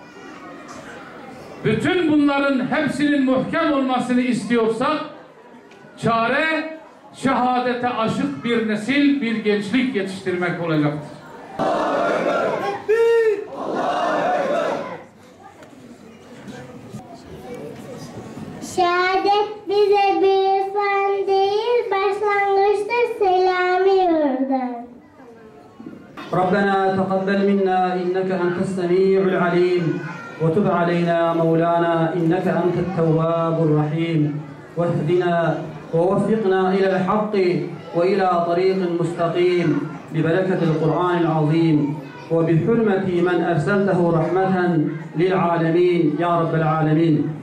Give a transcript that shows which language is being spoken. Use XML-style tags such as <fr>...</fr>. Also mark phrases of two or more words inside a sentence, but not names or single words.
<tr>Bütün bunların hepsinin muhkem olmasını istiyorsak çare şehadete aşık bir nesil, bir gençlik yetiştirmek olacaktır. Şehadet bize bir fen değil, başlangıçta selami yurdu.</tr> <ar>ربنا تقبل منا إنك أنت السميع العليم وتب علينا مولانا إنك أنت التواب الرحيم واهدنا ووفقنا إلى الحق وإلى طريق مستقيم ببركة القرآن العظيم وبحرمة من أرسلته رحمة للعالمين يا رب العالمين.</ar>